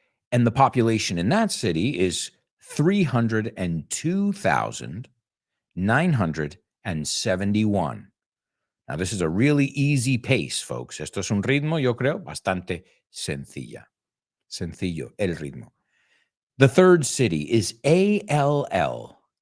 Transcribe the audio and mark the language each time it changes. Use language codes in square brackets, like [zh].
[en] And the population in that city is 302,971. Now, this is a really easy pace, folks. [es] Esto es un ritmo, yo creo, bastante sencillo el ritmo. [en] The third city is ALLENTOWN.